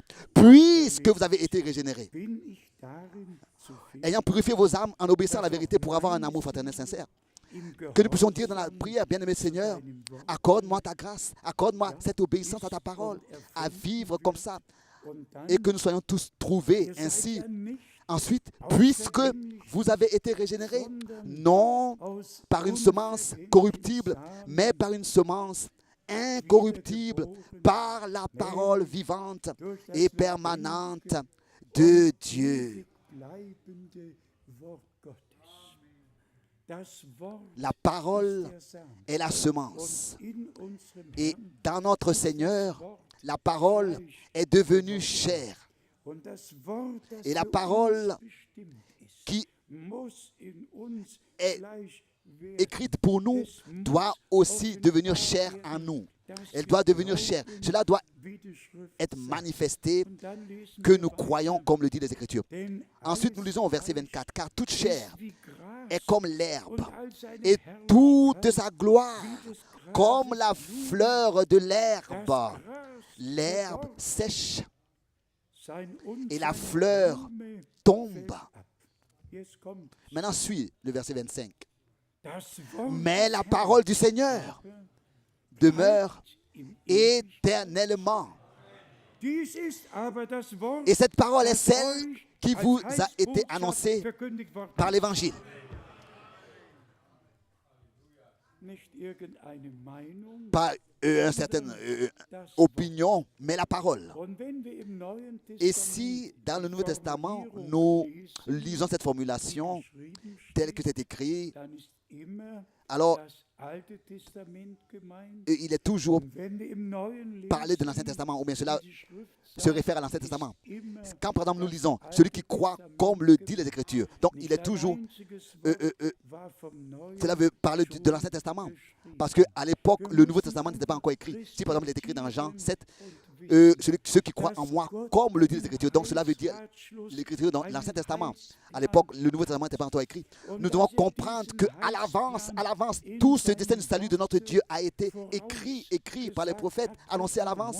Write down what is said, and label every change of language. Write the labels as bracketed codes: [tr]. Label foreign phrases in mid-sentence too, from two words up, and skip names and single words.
[fr] Puisque vous avez été régénérés, ayant purifié vos âmes en obéissant à la vérité pour avoir un amour fraternel sincère. Que nous puissions dire dans la prière, bien-aimé Seigneur, accorde-moi ta grâce, accorde-moi cette obéissance à ta parole, à vivre comme ça, [de] Und dann [fr] et que nous soyons tous trouvés [de] ihr seid [fr] ainsi. [de] ja nicht [fr] Ensuite, puisque vous avez été régénérés, non [de] aus [fr] par une semence [de] unvergänglichem [fr] corruptible, [de] Samen, [fr] mais par une semence incorruptible, par la parole vivante [de] durch das [fr] et permanente [de] lebendige [fr] de Dieu. [de] ewig bleibende Wort Gottes. Das Wort [fr] La parole [de] ist der Samen. [fr] est la semence. [de] Und in unserem [fr] Et [de] Herrn [fr] dans notre [de] ist das [fr] Seigneur, [de] Wort. [fr] la parole est devenue chair. [de] Und das Wort, das [fr] Et la [de] für [fr] parole [de] uns bestimmt ist, [fr] qui [de] muss in uns [fr] est [de] Fleisch werden. [fr] écrite pour nous [de] Es muss [fr] doit aussi devenir [de] offenbar [fr] chair [de] werden, [fr] en nous. [de] dass [fr] Elle [de] wir [fr] doit devenir chair. [de] glauben, [fr] Cela doit [de] wie die Schrift [fr] être [de] sagt. [fr] manifesté [de] Und dann lesen [fr] que [de] wir [fr] nous [de] weiter, [fr] croyons comme le dit les Écritures. [de] denn [fr] Ensuite, nous [de] alles [fr] lisons au verset [de] Fleisch [fr] 24, car toute [de] ist [fr] chair [de] wie Gras, [fr] est comme l'herbe, [de] und all seine [fr] et toute [de] Herrlichkeit [fr] sa gloire [de] wie des Grases [fr] comme la [de] Blumen. [fr] fleur de [de] Das [fr] l'herbe. [de] Gras [fr] L'herbe [de] verdorrt, [fr] sèche [de] sein und [fr] et la [de] seine [fr] fleur [de] Blume [fr] tombe. [de] fällt ab. Jetzt kommt [fr] Maintenant, suit le verset 25. [de] das Wort [fr] Mais [de] des [fr] la [de] Herrn [fr] parole du Seigneur demeure éternellement. [de] Dies ist aber das Wort, [fr] Et cette parole est [de] das [fr] celle [de] euch [fr] qui [de] als [fr] vous a été [de] Heilsbotschaft [fr] annoncée [de] verkündigt worden [fr] par [de] ist. [fr] l'Évangile. [de] Nicht irgendeine Meinung. [fr] Pas une certaine [de] Das [fr] opinion, mais la parole. [de] Und wenn wir im Neuen [fr] Et [de] Testament [fr] si dans le Nouveau [de] die [fr] Testament, [de] Formulierung [fr] nous [de] lesen, [fr] lisons cette [de] wie [fr] formulation [de] geschrieben [fr] telle [de] steht, [fr] que c'est écrit, [de] dann ist immer [fr] alors [de] das Alte Testament gemeint. [fr] il est toujours [de] Und wenn wir im Neuen [fr] parlé de [de] lesen, [fr] l'Ancien Testament, ou bien cela [de] wie die Schrift [fr] se [de] sagt, [fr] réfère à l'Ancien [de] ist [fr] Testament. [de] immer [fr] Quand par exemple nous [de] das [fr] lisons, [de] Alte [fr] celui qui croit [de] Testament [fr] comme le dit [de] gemeint. [fr] les Écritures, donc il est [de] Nicht [fr] toujours, [de] ein einziges Wort war vom Neuen [fr] cela veut parler de [de] schon [fr] l'Ancien Testament. [de] geschrieben. [fr] Parce qu'à l'époque, le Nouveau Testament n'était pas encore écrit. Si par exemple il est écrit dans Jean 7, ceux qui croient en moi, comme le dit les Écritures. Donc cela veut dire l'Écriture dans l'Ancien Testament. À l'époque, le Nouveau Testament n'était pas encore écrit. Nous devons comprendre qu'à l'avance, tout ce destin du salut de notre Dieu a été écrit par les prophètes, annoncé à l'avance.